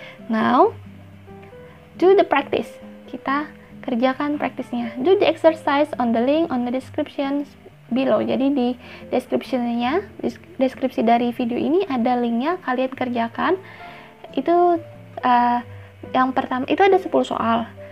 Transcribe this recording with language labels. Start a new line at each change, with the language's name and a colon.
English: Now, do the practice.
Indonesian: Kita kerjakan praktisnya.
English: Do the exercise on the link on the description below.
Indonesian: Jadi di deskripsi dari video ini ada linknya, kalian kerjakan. Itu yang pertama, itu ada 10 soal.